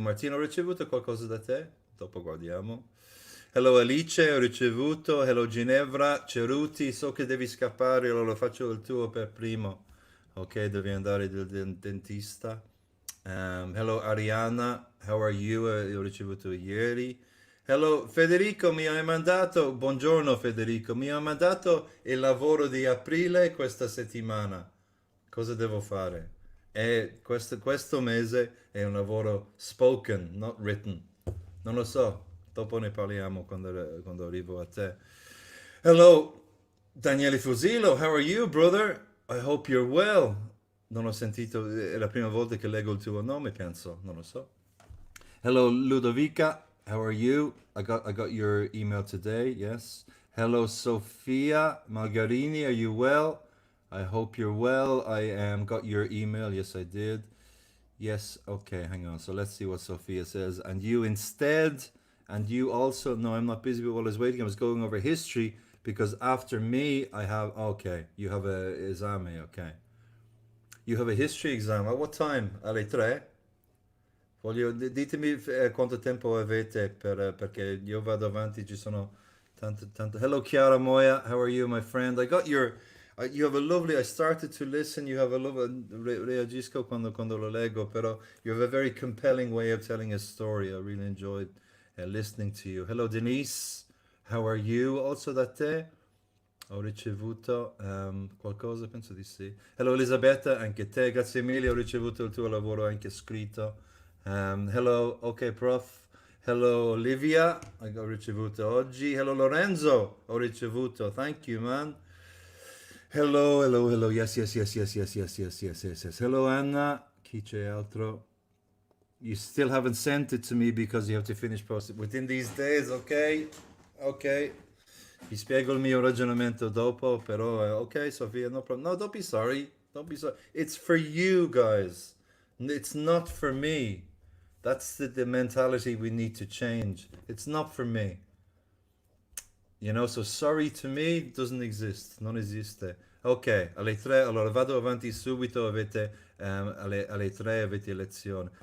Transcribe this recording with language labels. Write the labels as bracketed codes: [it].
[it] Martina, ho ricevuto qualcosa da te? Dopo guardiamo. Hello Alice, ho ricevuto. Hello Ginevra, Ceruti, so che devi scappare, allora faccio il tuo per primo. Ok, devi andare dal dentista. [en] Hello Ariana, how are you? [it] Ho ricevuto ieri. Hello Federico, mi hai mandato, buongiorno Federico, mi hai mandato il lavoro di aprile questa settimana. Cosa devo fare? Questo mese è un lavoro [en] spoken, not written. [it] Non lo so, dopo ne parliamo quando arrivo a te. [en] Hello, Daniele Fusilo, how are you, brother? I hope you're well. [it] Non ho sentito, è la prima volta che leggo il tuo nome, penso, non lo so. [en] Hello, Ludovica, how are you? I got your email today, yes. Hello, Sophia Margarini, are you well? I hope you're well. Got your email, yes, I did. Yes, okay, hang on. So let's see what Sophia says. And you instead, and you also, no, I'm not busy, but while I was waiting, I was going over history because after me, I have, okay, you have a esame, okay. You have a history exam. At what time? [it] Alle 3? Ditemi quanto tempo avete perché io vado avanti, ci sono tanto. [en] Hello, Chiara Moya. How are you, my friend? I got your... you have a lovely... I started to listen. You have a lovely... [it] Reagisco quando lo leggo, però [en] you have a very compelling way of telling a story. I really enjoyed listening to you. Hello, Denise. How are you? [it] Also da te? Ho ricevuto qualcosa, penso di sì. Hello Elisabetta, anche te, grazie mille, ho ricevuto il tuo lavoro anche scritto. Hello, ok prof. Hello Olivia, ho ricevuto oggi. Hello Lorenzo, ho ricevuto. [en] Thank you, man. Hello, hello, hello. Yes, yes, yes, yes, yes, yes, yes, yes, yes, yes. [it] Hello Anna, chi c'è altro? [en] You still haven't sent it to me because you have to finish posting within these days, ok? Ok. [it] Vi spiego il mio ragionamento dopo, però ok, Sofia, [en] no problem. No, don't be sorry. Don't be sorry. It's for you guys. It's not for me. That's the mentality we need to change. It's not for me. You know, so sorry to me doesn't exist. [it] Non esiste. Ok, alle 3, allora vado avanti subito, alle 3 avete lezione.